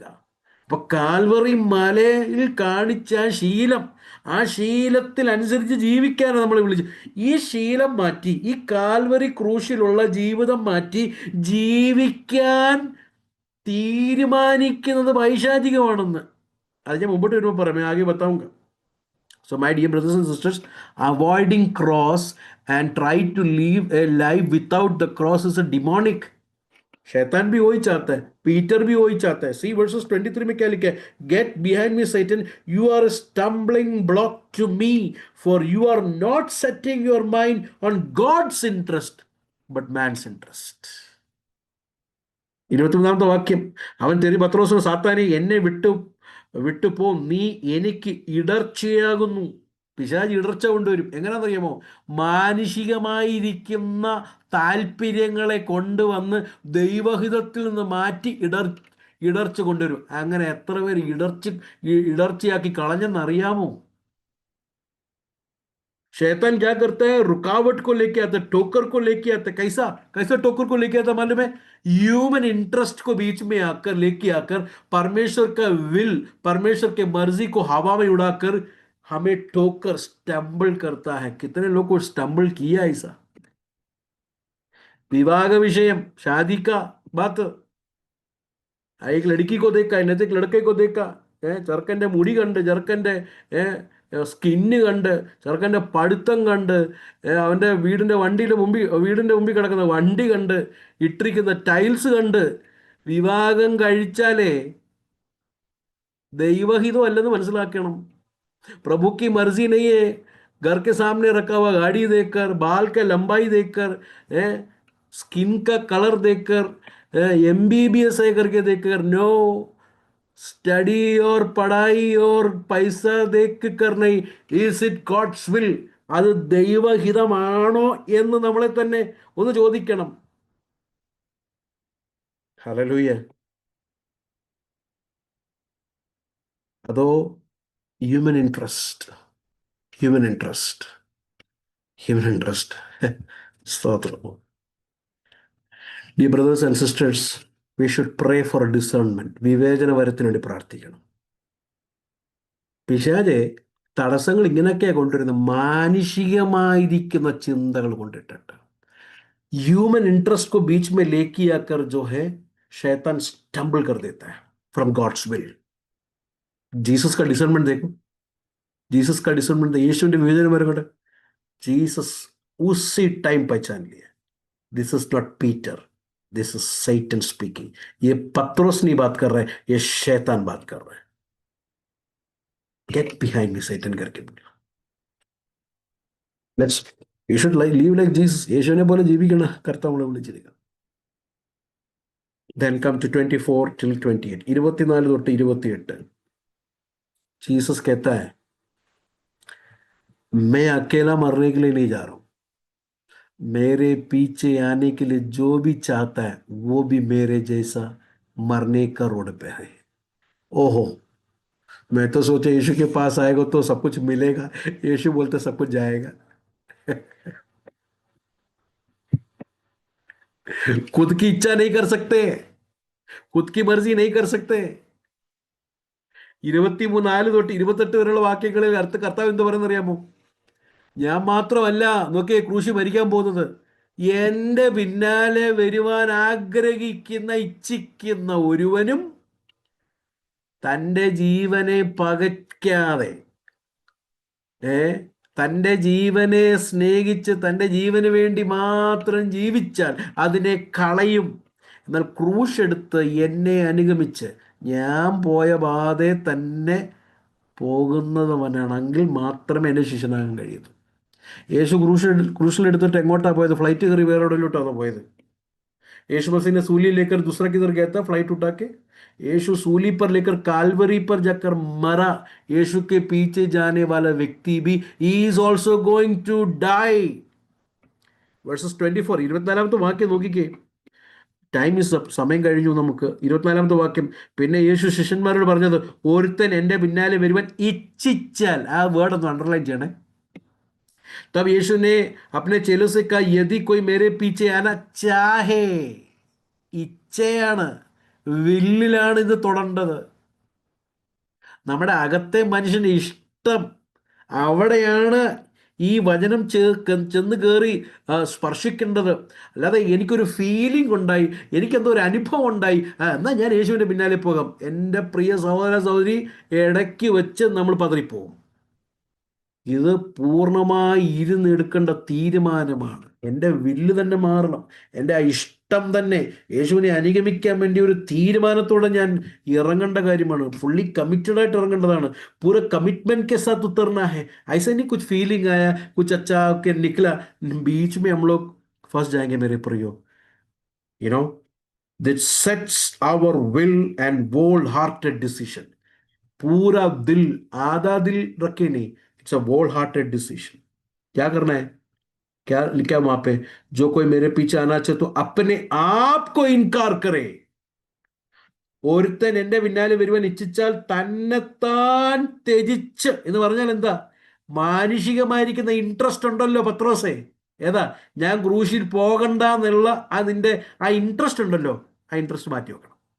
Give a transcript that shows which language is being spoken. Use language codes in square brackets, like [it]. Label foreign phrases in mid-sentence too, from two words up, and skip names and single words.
[ml] അപ്പൊ കാൽവറി മലയിൽ കാണിച്ച ശീലം, ആ ശീലത്തിൽ അനുസരിച്ച് ജീവിക്കാനാണ് നമ്മൾ വിളിച്ചത്. ഈ ശീലം മാറ്റി, ഈ കാൽവറി ക്രൂശിലുള്ള ജീവിതം മാറ്റി ജീവിക്കാൻ തീരുമാനിക്കുന്നത് പൈശാചികമാണെന്ന്. അത് ഞാൻ മുമ്പോട്ട് വരുമ്പോൾ പറയാം, ആകെ बताऊंगा. [en] So my dear brothers and sisters, avoiding cross and try to live a life without the cross is a demonic. [hi] शैतान भी वही चाहता है, पीटर भी वही चाहता है. [en] See verses [hi] 23 में क्या लिखा है? [en] Get behind me Satan, you are a stumbling block to me, for you are not setting your mind on God's interest but man's interest. [ml] 23-ാമത്തെ വാക്യം, അവൻ പത്രോസിനോട്, സാത്താനെ എന്നെ വിട്ടുപോ, നീ എനിക്ക് ഇടർച്ചയാകുന്നു. പിശാച് ഇടർച്ച കൊണ്ടുവരും. എങ്ങനെയാണെന്നറിയാമോ? മാനുഷികമായിരിക്കുന്ന താല്പര്യങ്ങളെ കൊണ്ടുവന്ന് ദൈവഹിതത്തിൽ നിന്ന് മാറ്റി ഇടർച്ച കൊണ്ടുവരും. അങ്ങനെ എത്ര പേര് ഇടർച്ചയാക്കി കളഞ്ഞെന്നറിയാമോ? [hi] शैतान क्या करता है? रुकावट को लेके आता है, ठोकर को लेके आता है. कैसा ठोकर को लेके आता है मालूम है? ह्यूमन इंटरेस्ट को बीच में लेके आकर परमेश्वर का विल, परमेश्वर के मर्जी को हवा में उड़ाकर हमें ठोकर स्टम्बल करता है. कितने लोग को स्टम्बल किया ऐसा? विवाह का विषय, शादी का बात, एक लड़की को देखा, इन्हें एक लड़के को देखा, [ml] ചെറുക്കൻ്റെ മുടി കണ്ട്, ചെറുക്കൻ്റെ സ്കിന്ന് കണ്ട്, ചെറുക്കൻ്റെ പഠിത്തം കണ്ട്, അവൻ്റെ വീടിൻ്റെ മുമ്പിൽ കിടക്കുന്ന വണ്ടി കണ്ട്, ഇട്ടിരിക്കുന്ന ടൈൽസ് കണ്ട് വിവാഹം കഴിച്ചാലേ ദൈവഹിതം അല്ലെന്ന് മനസ്സിലാക്കണം. [hi] प्रभु की मर्जी नहीं है घर के सामने रखा हुआ गाड़ी देखकर, बाल का लंबाई देखकर, स्किन का कलर देखकर, MBBS है करके देखकर. नो, स्टडी और पढ़ाई और पैसा देख कर नहीं. [en] Is it God's will? [ml] അത് ദൈവഹിതമാണോ എന്ന് നമ്മളെ തന്നെ ഒന്ന് ചോദിക്കണം. ഹല്ലേലൂയ. അതോ [en] human interest? [ml] സ്തോത്രം. [en] Dear brothers and sisters, we should pray for discernment. [ml] വിവേചനവരത്തിന് വേണ്ടി പ്രാർത്ഥിക്കണം. പിശാച് തടസ്സങ്ങൾ ഇങ്ങനെയൊക്കെയാണ് കൊണ്ടുവരുന്നത്, മാനുഷികമായിരിക്കുന്ന ചിന്തകൾ കൊണ്ടിട്ടുണ്ട്. [en] human interest [hi] को बीच में लेके आकर जो है शैतान स्टम्बल कर देता है [en] from God's will. [hi] जीसस का डिसर्नमेंट देखो, जीसस का डिसर्नमेंट, [ml] യേശുവിന്റെ വിവേചനം വരട്ടെ. [hi] जीसस उसी टाइम पहचान लिया, [en] This is not Peter, this is Satan speaking. [hi] ये पत्रोस नहीं बात कर रहा है, ये शैतान बात कर रहा है. [en] Get behind me Satan [hi] करके बोला. [en] Let's, you should live like Jesus. [ml] യേശുവിനെ പോലെ ജീവിക്കണം കർത്താവ് നമ്മളെ വിളിച്ചിരിക്കുക. [en] Then come to 24 till 28, 24 തൊട്ട് 28. [hi] जीसस कहता है, मैं अकेला मरने के लिए नहीं जा रहा हूं, मेरे पीछे आने के लिए जो भी चाहता है वो भी मेरे जैसा मरने का रोड पे है। ओहो, मैं तो सोचा यीशु के पास आएगा तो सब कुछ मिलेगा, यीशु बोलते सब कुछ जाएगा। खुद की इच्छा नहीं कर सकते, खुद की मर्जी नहीं कर सकते। [ml] 23 തൊട്ട് 28 വരെയുള്ള വാക്യങ്ങളിൽ കർത്താവ് എന്ത് പറയുന്നറിയാമോ? ഞാൻ മാത്രമല്ല, നോക്കിയേ, ക്രൂശി മരിക്കാൻ പോകുന്നത്, എന്റെ പിന്നാലെ വരുവാൻ ആഗ്രഹിക്കുന്ന ഇച്ഛിക്കുന്ന ഒരുവനും തൻ്റെ ജീവനെ പകയ്ക്കാതെ, തൻ്റെ ജീവനെ സ്നേഹിച്ച് തൻ്റെ ജീവന് വേണ്ടി മാത്രം ജീവിച്ചാൽ അതിനെ കളയും. എന്നാൽ ക്രൂശ് എടുത്ത് എന്നെ അനുഗമിച്ച് ഞാൻ പോയ പാതയെ തന്നെ പോകുന്നവനാണെങ്കിൽ മാത്രമേ എൻ്റെ ശിഷ്യനാകാൻ കഴിയൂ. യേശു क्रूशल എങ്ങോട്ടാണ് പോയത്? ഫ്ലൈറ്റ് കയറി വേറെ എവിടെയിലോട്ടാണ് പോയത്? [hi] यीशु मसीह ने सूली लेकर दूसरा किधर गया था? फ्लाइट उठा के यीशु सूली पर लेकर कालवरी पर जाकर मरा. यीशु के पीछे जाने वाला व्यक्ति भी [en] he is also going to die. [ml] Verses 24, 24 വാക്യം നോക്കിക്കേ. [en] Time is up, [ml] സമയം കഴിഞ്ഞു. നമുക്ക് 24 വാക്യം. പിന്നെ യേശു ശിഷ്യന്മാരോട് പറഞ്ഞത്, ഒരുത്തൻ എൻ്റെ പിന്നാലെ വരുവാൻ ഇച്ഛിച്ചാൽ, ആ വേർഡ് ഒന്ന് അണ്ടർലൈൻ ചെയ്യണേ. [hi] तब यीशु ने अपने चेलों से कहा, यदि कोई मेरे पीछे आना चाहे, [ml] ഇച്ഛയാണ്, വില്ലിലാണ് ഇത് തൊടേണ്ടത്. നമ്മുടെ അകത്തെ മനുഷ്യന്റെ ഇഷ്ടം, അവിടെയാണ് ഈ വചനം ചെന്ന് കയറി സ്പർശിക്കേണ്ടത്. അല്ലാതെ എനിക്കൊരു ഫീലിംഗ് ഉണ്ടായി, എനിക്കെന്തോ ഒരു അനുഭവം ഉണ്ടായി, എന്നാൽ ഞാൻ യേശുവിൻ്റെ പിന്നാലെ പോകാം. എൻ്റെ പ്രിയ സഹോദര സഹോദരി, ഇടയ്ക്ക് വെച്ച് നമ്മൾ പതറിപ്പോകും. ഇത് പൂർണ്ണമായി ഇരുന്നെടുക്കേണ്ട തീരുമാനമാണ്. എൻ്റെ വില്ല് തന്നെ മാറണം, എൻ്റെ ആ ഇഷ്ടം തന്നെ യേശുവിനെ അനുഗമിക്കാൻ വേണ്ടി ഒരു തീരുമാനത്തോടെ ഞാൻ ഇറങ്ങേണ്ട കാര്യമാണ്. [en] fully committed [ml] ആയിട്ട് ഇറങ്ങേണ്ടതാണ്. [hi] पूरा कमिटमेंट के साथ उतरना है. ऐसा नहीं कुछ फीलिंग आया, कुछ अच्छा के निकला, बीच में हम लोग फंस जाएंगे मेरे प्रियो. [en] You know, that sets our will and whole hearted decision. [hi] पूरा दिल, आधा दिल रखे नहीं, [en] It's a whole hearted decision. [hi] क्या करना है? क्या लिखा वहां पे? जो कोई मेरे पीछे आना चाहे तो अपने आप को इनकार करे. [ml] ഒരുത്തൻ എൻ്റെ പിന്നാലെ വരുവാൻ ഇച്ഛിച്ചാൽ തന്നെത്താൻ ത്യജിച്ച് എന്ന് പറഞ്ഞാൽ എന്താ? മാനുഷികമായിരിക്കുന്ന ഇൻട്രസ്റ്റ് ഉണ്ടല്ലോ പത്രോസേ, ഏതാ? ഞാൻ ക്രൂശിൽ പോകണ്ട എന്നുള്ള അതിൻ്റെ ആ ഇൻട്രസ്റ്റ് ഉണ്ടല്ലോ, ആ ഇൻട്രസ്റ്റ് മാറ്റി വെക്കണം.